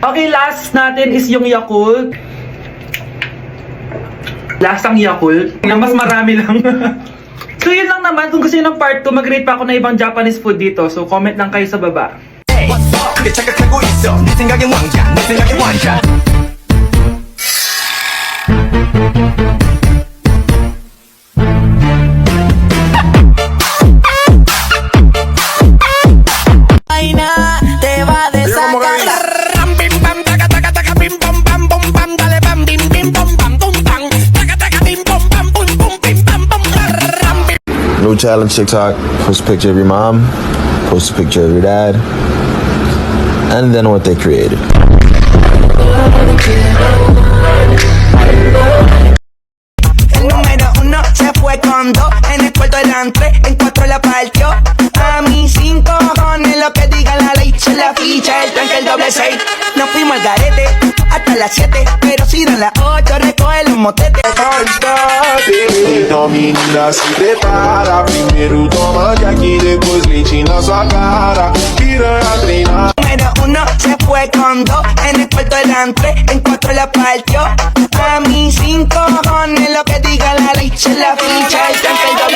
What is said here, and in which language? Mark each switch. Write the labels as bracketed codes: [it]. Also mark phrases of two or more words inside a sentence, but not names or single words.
[tl] Okay, last natin is yung Yakult. Lasang Yakult. Na mas marami lang. So yun lang naman. Kung gusto nyo ng part 2, mag-rate pa ako na ibang [en] Japanese food [tl] dito. So comment lang kayo sa baba. [ko] 내 착각하고 있어 네 생각엔 왕자 내 생각엔 왕자 [es] te va a desacatar. Bim bam taca taca taca bim bam bam bum bam dale bam bim bim bum bam bum bam taca taca bim bum bam bum bum bim bam bum bam. [en] New challenge TikTok. Post a picture of your mom. Post a picture of your dad. And then what they created. [es] El número 1 se fue con 2 en el cuarto delante, en 4 la partió. A mí 5 cojones lo que diga la ley. Se la ficha, el tranque, el doble 6. Nos fuimos al garete hasta las 7, pero si dan las 8 recoge los motetes. [pt] Então menina se prepara. Primeiro toma que aqui depois leite na sua cara. Piranha treinar. [es] Número 1 se fue con 2 en el cuarto delante, en 4 la partió. A mí 5 cojones lo que diga la ley. Se la ficha, el tranque, el doble